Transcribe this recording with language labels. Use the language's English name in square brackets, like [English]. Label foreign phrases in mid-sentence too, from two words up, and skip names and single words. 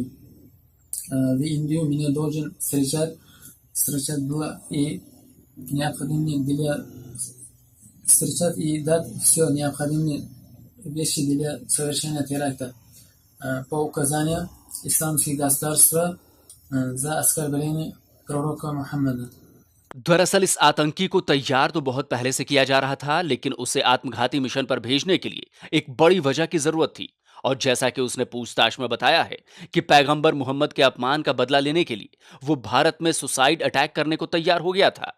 [Russian] В Индию меня должен встречать было и необходимые для встречать и дать все необходимые вещи для совершения теракта по указанию исламского государства за оскорбление пророка Мухаммада। [Hindi] दरअसल इस आतंकी को तैयार तो बहुत पहले से किया जा रहा था, लेकिन उसे आत्मघाती मिशन पर भेजने के लिए एक बड़ी वजह की जरूरत थी। और जैसा कि उसने पूछताछ में बताया है कि पैगंबर मोहम्मद के अपमान का बदला लेने के लिए वो भारत में [English] suicide attack [Hindi] करने को तैयार हो गया था।